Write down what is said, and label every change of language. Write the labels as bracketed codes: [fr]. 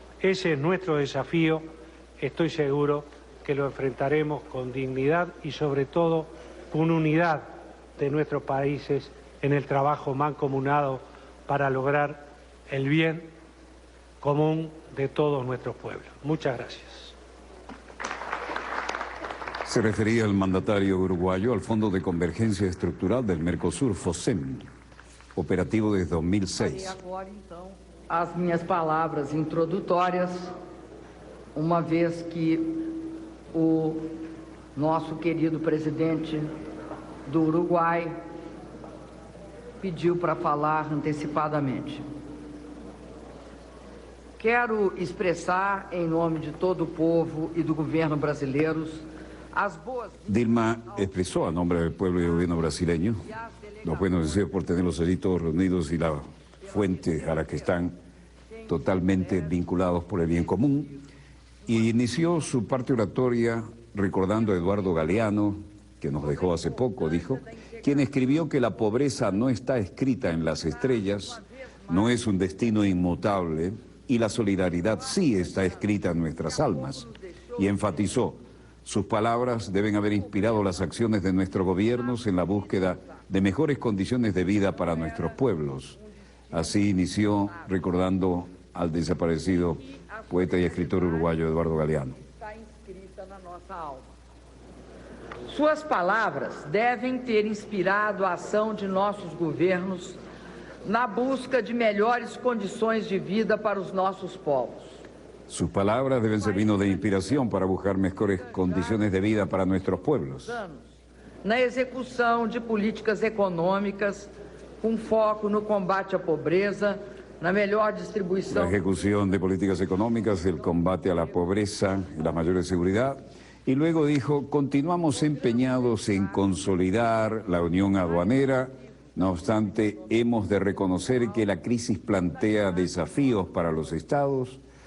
[es] Ese es nuestro desafío. Estoy seguro que lo enfrentaremos con dignidad y sobre todo con unidad de nuestros países en el trabajo mancomunado para lograr el bien común de todos nuestros pueblos. Muchas gracias. Se refería el mandatario uruguayo al Fondo de Convergencia Estructural del Mercosur, FOSEM, operativo desde 2006. [pt] Agora, então, as minhas palavras introdutórias, uma vez que o nosso querido presidente do Uruguai pediu para falar antecipadamente. Quero expressar, em nome de todo o povo e do governo brasileiros, as boas... [es] Dilma expresó a nombre del pueblo y el gobierno brasileño los buenos deseos por tenerlos allí todos reunidos y la fuente a la que están totalmente vinculados por el bien común. Y inició su parte oratoria recordando a Eduardo Galeano, que nos dejó hace poco, dijo, quien escribió que la pobreza no está escrita en las estrellas, no es un destino inmutable, y la solidaridad sí está escrita en nuestras almas. Y enfatizó, sus palabras deben haber inspirado las acciones de nuestros gobiernos en la búsqueda de mejores condiciones de vida para nuestros pueblos. Así inició recordando al desaparecido poeta y escritor uruguayo Eduardo Galeano. [pt] Está inscrita na nossa alma. Suas palavras devem ter inspirado a ação de nossos governos na busca de melhores condições de vida para os nossos povos. [es] Sus palabras deben servirnos de inspiración para buscar mejores condiciones de vida para nuestros pueblos. [pt] Na execução de políticas econômicas com foco no combate à pobreza, na melhor distribuição... [es] La ejecución de políticas económicas, el combate a la pobreza y la mayor seguridad. Y luego dijo, continuamos empeñados en consolidar la unión aduanera. No obstante, hemos de reconocer que la crisis plantea desafíos para los estados.